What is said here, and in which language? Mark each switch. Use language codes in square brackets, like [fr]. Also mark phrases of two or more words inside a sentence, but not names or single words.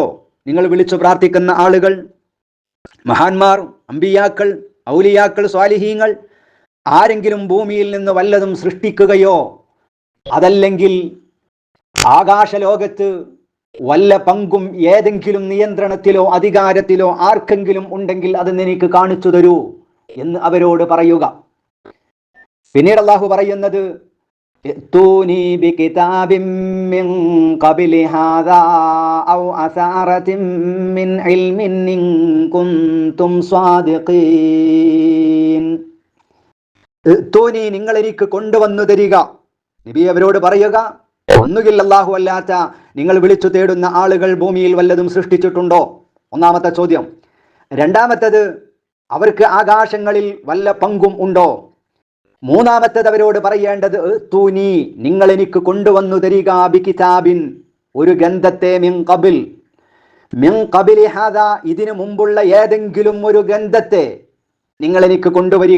[ml] നിങ്ങൾ വിളിച്ചു പ്രാർത്ഥിക്കുന്ന ആളുകൾ, മഹാന്മാർ, അമ്പിയാക്കൾ, ഔലിയാക്കൾ, സ്വാലിഹീങ്ങൾ ആരെങ്കിലും ഭൂമിയിൽ നിന്ന് വല്ലതും സൃഷ്ടിക്കുകയോ അതല്ലെങ്കിൽ ആകാശലോകത്ത് വല്ല പങ്കും ഏതെങ്കിലും നിയന്ത്രണത്തിലോ അധികാരത്തിലോ ആർക്കെങ്കിലും ഉണ്ടെങ്കിൽ അതെന്ന് എനിക്ക് കാണിച്ചു തരൂ എന്ന് അവരോട് പറയുക. പിന്നീട് അല്ലാഹു പറയുന്നത്, [ar] ائتوني بكتاب من قبل هذا أو أثارة من علم إن كنتم صادقين. ائتوني, [ml] നിങ്ങൾ എനിക്ക് കൊണ്ടുവന്നു തരിക. നബി അവരോട് പറയുക, ഒന്നുകിൽ അല്ലാഹു അല്ലാത്ത നിങ്ങൾ വിളിച്ചു തേടുന്ന ആളുകൾ ഭൂമിയിൽ വല്ലതും സൃഷ്ടിച്ചിട്ടുണ്ടോ? ഒന്നാമത്തെ ചോദ്യം. രണ്ടാമത്തേത്, അവർക്ക് ആകാശങ്ങളിൽ വല്ല പങ്കും ഉണ്ടോ? മൂന്നാമത്തേത് അവരോട് പറയേണ്ടത്, തൂനി, നിങ്ങൾ എനിക്ക് കൊണ്ടുവന്നു തരിക, ബികിതാബിൻ, ഒരു ഗ്രന്ഥത്തെ, [ar] من قبل هذا, [ml] ഇതിനു മുമ്പുള്ള ഏതെങ്കിലും ഒരു ഗ്രന്ഥത്തെ നിങ്ങൾ എനിക്ക് കൊണ്ടുവരിക.